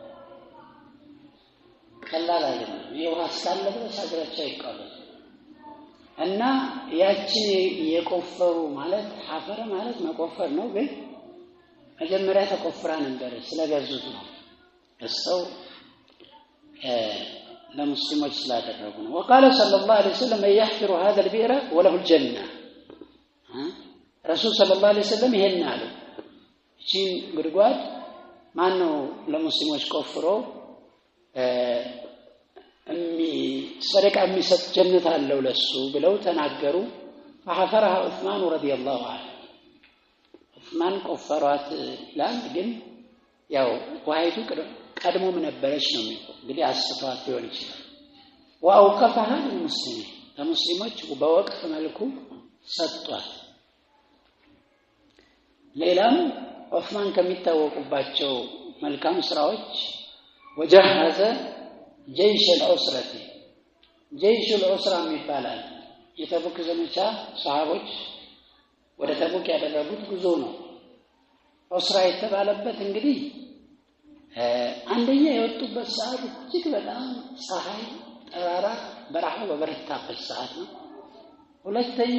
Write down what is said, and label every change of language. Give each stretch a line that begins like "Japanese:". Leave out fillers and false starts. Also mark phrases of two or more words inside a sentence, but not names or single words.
Amharic: ቀላል አይደለም ይሄው አስካለ ድረስ አጅራቸው ይቀበል እና ያቺን የቆፈሩ ማለት ሐፈረ ማለት መቆፈር ነው ግን መጀመሪያ ተቆፍራ ነበር ስለገዙት ነው እሰው ለሙስሊሞች ስላደረጉ ነው
Arabic: وقال صلى الله عليه وسلم يحفر هذا البئر وله الجنه
Amharic: ረሱል ሰለላሁ ዐለይሂ ወሰለም ይሄን አሉ እቺን ጉድጓድ ማን ነው ለሙስሊሞች ቆፍሮ ሰደቃ የሚሰጥ ጀነት አለው ለሱ ብለው ተናገሩ
Arabic: فحفرها عثمان رضي الله عنه عثمان
Amharic: ቆፈሯት ይላል ግን ያው ዋይቱ ቀድሞ ምን ነበረች ነው እንግዲህ አስተዋት ሊሆን ይችላል
Arabic: واوقفها للمسلمين
Amharic: ለሙስሊሞች በወቅፍ መልኩ ሰጥቷል ሌላም ዑስማን ከሚታወቁባቸው መልካም ስራዎች
Arabic: وجهز جيش العسرة جيش العسرة
Amharic: የሚባላል የተቡክ ዘመቻ ሰሃቦች ወደ ተቡክ ያደረጉት ጉዞ ነው ዑስራ የተባለበት እንግዲህ አንደኛ የወጡበት ሰዓት እጅግ በጣም ፀሐይ ጠራራ በረሃው በበረታበት ሰዓት ነው ሁለተኛ